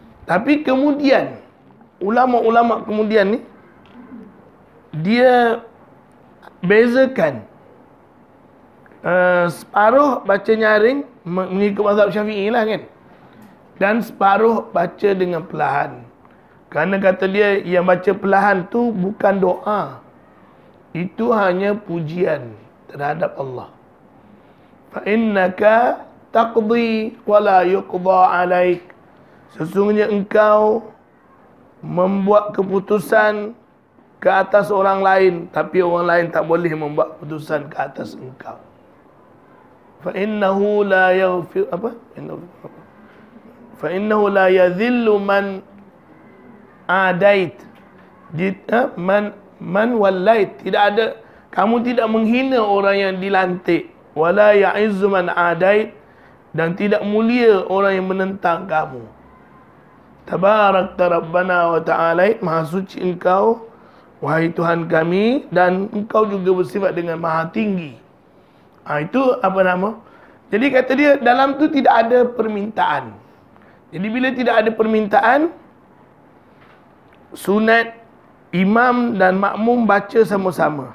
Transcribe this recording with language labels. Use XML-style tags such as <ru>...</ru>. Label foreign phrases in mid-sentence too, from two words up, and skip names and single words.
<ms>Tapi kemudian ulama-ulama kemudian ni dia bezakan separuh baca nyaring mengikut mazhab Syafi'i lah kan, dan separuh baca dengan perlahan. Kerana kata dia yang baca perlahan tu bukan doa, itu hanya pujian terhadap Allah.</ms> <ar>Fa innaka taqdi wa la yuqda alaik.</ar> <ms>Sesungguhnya engkau membuat keputusan ke atas orang lain, tapi orang lain tak boleh membuat keputusan ke atas engkau.</ms> <ar>Fa innahu la yaghfir</ar> <ms>apa?</ms> <ar>Fa innahu la yadhillu man adait. Man wallait.</ar> <ms>Tidak ada, kamu tidak menghina orang yang dilantik.</ms> <ar>Wala ya'izzu man adait,</ar> <ms>dan tidak mulia orang yang menentang kamu.</ms> <ar>Tabarakta Rabbana wa ta'ala,</ar> <ms>maha suci engkau wahai Tuhan kami, dan engkau juga bersifat dengan maha tinggi. Itu apa nama? Jadi kata dia dalam tu tidak ada permintaan. Jadi bila tidak ada permintaan, sunat imam dan makmum baca sama-sama.</ms>